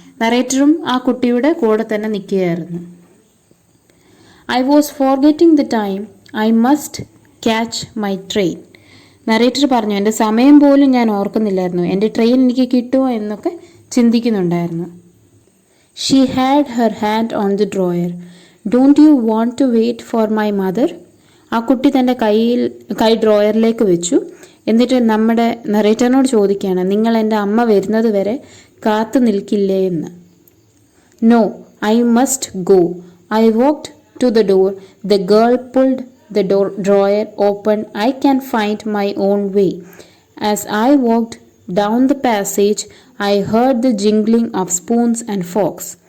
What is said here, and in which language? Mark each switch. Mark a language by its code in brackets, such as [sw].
[ml] നറേറ്ററും ആ കുട്ടിയുടെ കൂടെ തന്നെ നിൽക്കുകയായിരുന്നു. [en] I was forgetting the time I must catch my train. [ml] Narrator പറഞ്ഞു, എൻ്റെ സമയം പോലും ഞാൻ ഓർക്കുന്നില്ലായിരുന്നു, എൻ്റെ ട്രെയിൻ എനിക്ക് കിട്ടുമോ എന്നൊക്കെ ചിന്തിക്കുന്നുണ്ടായിരുന്നു. [en] She had her hand on the drawer. Don't you want to wait for my mother? [ml] ആ കുട്ടി തൻ്റെ കൈ ഡ്രോയറിലേക്ക് വെച്ചു. എന്നിട്ട് നമ്മുടെ നറേറ്ററിനോട് ചോദിക്കുകയാണ്, നിങ്ങൾ എൻ്റെ അമ്മ വരുന്നത് വരെ കാത്തു നിൽക്കില്ലേ എന്ന്. [en] No, I must go. I walked to the door. The girl pulled the drawer open. I can find my own way. As I walked down the passage, I heard the jingling of spoons and forks.